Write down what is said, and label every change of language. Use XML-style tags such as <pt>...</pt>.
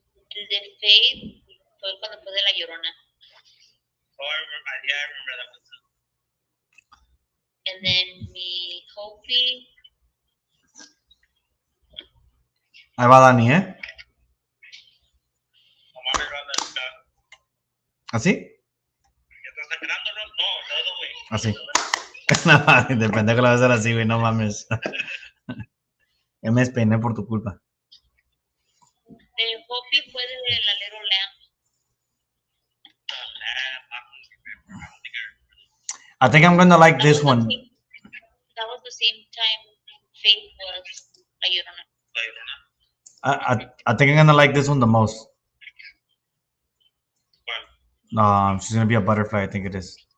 <es>El de Faith fue cuando fue de La Llorona.</es> <en>Oh, I remember that one too. And then mi Hopi.</en> <es>Ahí va Dani, ¿eh? ¿Así? ¿Ya estás sangrando, no? No, todo, güey. Así. No, depende que lo vas a hacer así, güey, no mames. Ya me despeiné por tu culpa. El Hopi fue de la</es> <en>Little Lamb. I think I'm gonna like this one. That was the same time Faith was La Llorona. I think I'm gonna like this one the most. She's gonna be a butterfly, I think it is.</en>